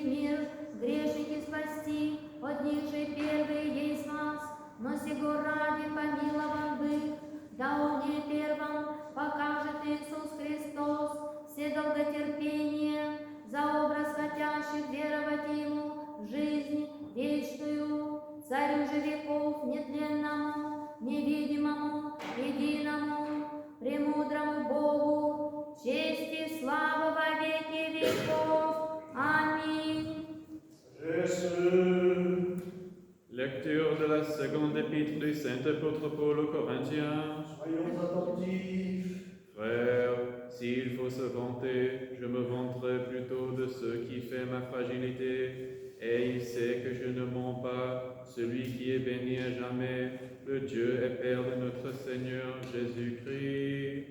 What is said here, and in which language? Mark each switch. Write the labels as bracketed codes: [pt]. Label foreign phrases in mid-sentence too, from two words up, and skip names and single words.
[cu] мир грешники спасти, от них же первый есть нас, но сего ради помилован быть, да он не первым покажет Иисус Христос все долготерпение, за образ хотящих веровать Ему в жизнь вечную, Царю же веков нетленному, невидимому, единому, премудрому Богу, честь и слава во веки веков. Аминь. [fr] Lecture de la seconde épître du Saint apôtre Paul aux Corinthiens. Soyons attentifs. Frères, s'il faut se vanter, je me vanterai plutôt de ce qui fait ma fragilité, et il sait que je ne mens pas, celui qui est béni à jamais, le Dieu et Père de notre Seigneur Jésus-Christ.